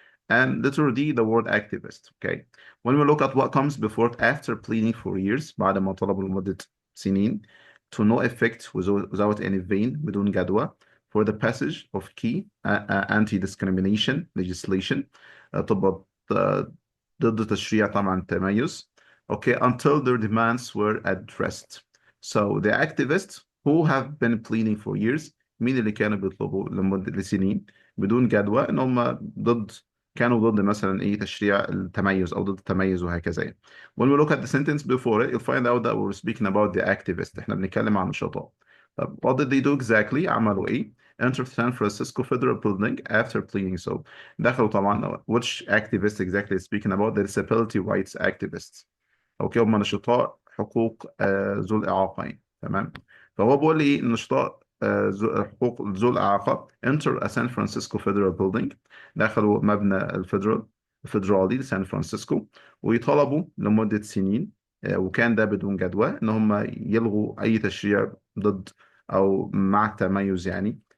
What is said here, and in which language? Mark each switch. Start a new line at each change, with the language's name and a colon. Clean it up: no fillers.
English: And letter D, the word activist. Okay. When we look at what comes before it after pleading for years,
Arabic: بعد ما طلبوا لمدة سنين,
English: to no effect without any vein,
Arabic: بدون جدوى,
English: for the passage of key anti-discrimination legislation,
Arabic: تضبط ضد تشريع طبعا التميز.
English: Okay, until their demands were addressed. So the activists who have been pleading for years,
Arabic: مين اللي كانوا بيطلبوا لمدة سنين بدون جدوى ان هم كانوا ضد مثلا ايه تشريع التميز او ضد التميز وهكذا يعني.
English: When we look at the sentence before it, you'll find out that we're speaking about the activist.
Arabic: احنا بنتكلم عن النشطاء. طب
English: what did they do exactly؟
Arabic: عملوا ايه؟
English: entered San Francisco Federal Building after pleading. So
Arabic: دخلوا طبعا
English: which activist exactly speaking about? The disability rights activists.
Arabic: اوكي هم نشطاء حقوق ذو الإعاقة يعني. تمام. فهو بيقول لي ايه النشطاء حقوق ذو الإعاقة
English: enter a San Francisco Federal Building،
Arabic: دخلوا مبنى الفيدرالي لسان فرانسيسكو ويطلبوا لمدة سنين، وكان ده بدون جدوى ان هم يلغوا اي تشريع ضد او مع التميز يعني.